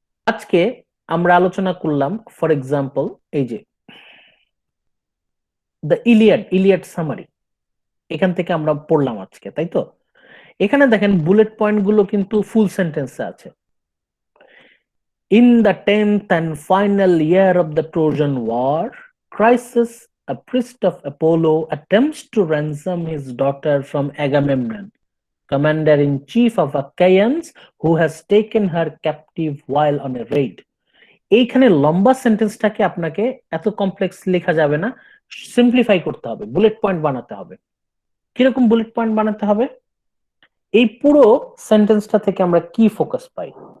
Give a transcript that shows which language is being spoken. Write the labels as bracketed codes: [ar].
[bn] আজকে আমরা আলোচনা করলাম ফর এক্সাম্পল এই যে দ্য ইলিয়াড সামারি, এখান থেকে আমরা পড়লাম আজকে, তাই তো? এখানে দেখেন বুলেট পয়েন্ট গুলো কিন্তু ফুল সেন্টেন্সে আছে। [en] In the 10th and final year of the Trojan War, Chryses, a priest of Apollo, attempts to ransom his daughter from Agamemnon, commander-in-chief of Achaeans, who has taken her captive while on a raid. [bn] এইখানে লম্বা সেন্টেন্সটাকে আপনাকে এত complex লেখা যাবে না, simplify করতে হবে, bullet point বানাতে হবে। কিরকম বুলেট পয়েন্ট বানাতে হবে? এই পুরো সেন্টেন্সটা থেকে আমরা কি ফোকাস পাই?